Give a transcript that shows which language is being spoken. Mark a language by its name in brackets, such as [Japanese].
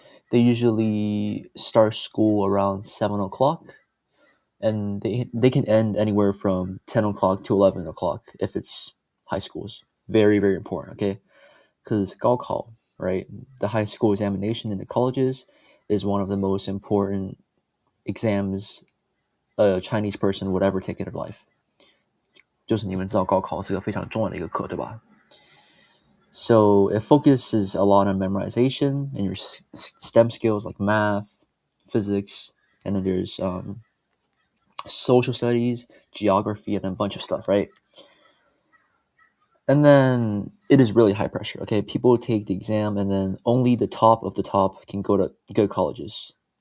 [English] They usually start school around 7 o'clock, and they can end anywhere from 10 o'clock to 11 o'clock if it's high schools. Very, very important, okay? Because 高考, right, the high school examination in the colleges is one of the most important exams a Chinese person would ever take in their life. [Chinese] 就是你们知道高考是个非常重要的一个课，对吧？ [English] So it focuses a lot on memorization and your STEM skills like math, physics, and then there's social studies, geography, and then a bunch of stuff, right? And then it is really high pressure, okay? People take the exam and then only the top of the top can go to good colleges.